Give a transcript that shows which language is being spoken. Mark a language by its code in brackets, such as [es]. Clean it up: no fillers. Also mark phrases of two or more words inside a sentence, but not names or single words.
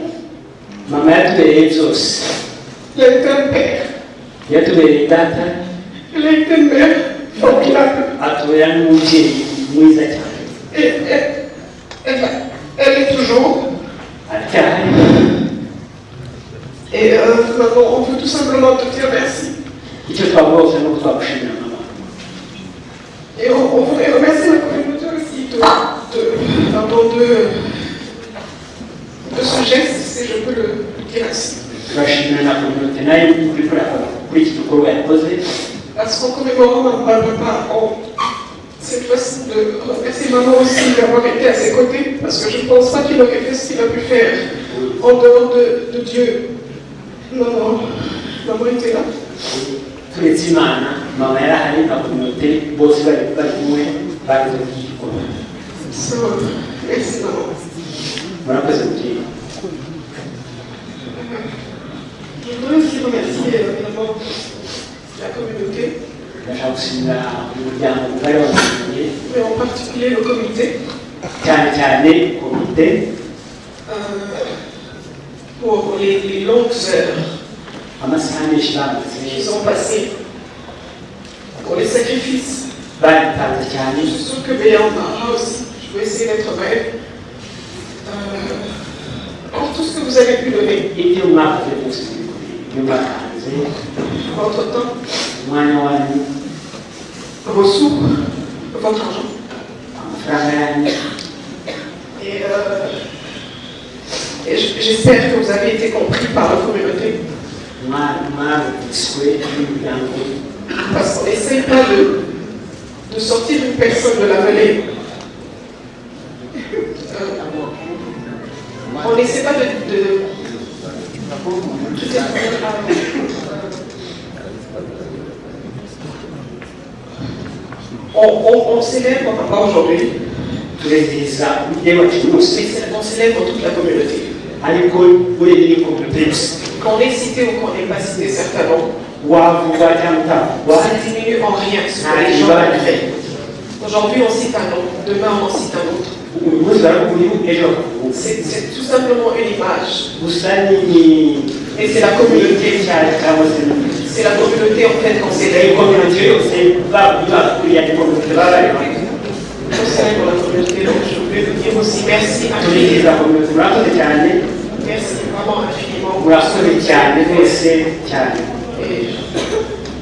[rw] Mama yatubereye byose. [fr] Elle a été un père. [rw] Yatubereye data. [fr] Elle a été une mère formidable. [rw] Atubera n'umubyeyi mwiza cyane. [fr] Et elle est toujours. [rw] Aracyahari. [fr] Et maman, on veut tout simplement te dire merci. [rw] Icyo twavuga gusa ni uko twagushimira mama. [fr] Et on voudrait remercier la communauté aussi de ce geste, si je peux le dire ainsi. [rw] Turashimira na communauté nayo kuri iki gikorwa yakoze. [fr] Parce qu'en commémorant ma papa, cette fois-ci de remercier maman aussi d'avoir été à ses côtés, parce que je ne pense pas qu'il aurait fait ce qu'il a pu faire en dehors de Dieu. Maman était là. [rw] Turetse Imana, mama yarahari na communauté bose bari kumwe bagize iki gikorwa. [fr] So, merci maman. [rw] Murakoze mubyeyi. [fr] Je voudrais aussi remercier évidemment la communauté, [rw] Ndashaka gushimira umuryango mugari w'abanyamuryango, [fr] mais en particulier le comité, [rw] cyane komite [fr] pour les longues heures [rw] amasaha menshi [fr] qu'ils ont passées, pour les sacrifices. [rw] baritanze cyane. [fr] Je suis sûre que Béa en parlera aussi. Je vais essayer d'être brève. Pour tout ce que vous avez pu donner, [rw] ibyo mwakoze byose ibyo mwatanze [fr] votre temps, [rw] umwanya wanyu, [fr] vos sous, votre argent. [rw] amafaranga yanyu. [fr] Et j'espère que vous avez été compris par la communauté. [rw] Mwarumviswe n'umuryango. [fr] Parce qu'on n'essaye pas de sortir une personne de la mêlée. On n'essaie pas on célèbre papa aujourd'hui, [rw] Tureziza umubyeyi wacu wose, [fr] on célèbre toute la communauté. [rw] ariko urebye ni komite yose. [fr] Qu'on ait cité ou qu'on n'ait pas cité certainement, [rw] Wavuga cyangwa utavugwa [fr] ça ne diminue en rien ce que les gens ont fait. Aujourd'hui on cite un nom, demain on en cite un autre. [rw] uyu munsi barakuriho ejo bakavuga. [fr] C'est tout simplement une image. [rw] Gusa ni [fr] Et c'est la communauté. C'est la communauté en fait qu'on célèbre. [rw] komite yose bakuriye ari komite bari. [fr] On célèbre la communauté, donc je voulais vous dire aussi merci [rw] Turiziza [fr] infiniment. [rw] komite murakoze cyane. [fr] Merci vraiment infiniment. [rw] Murakoze cyane rwose cyane. [fr] Et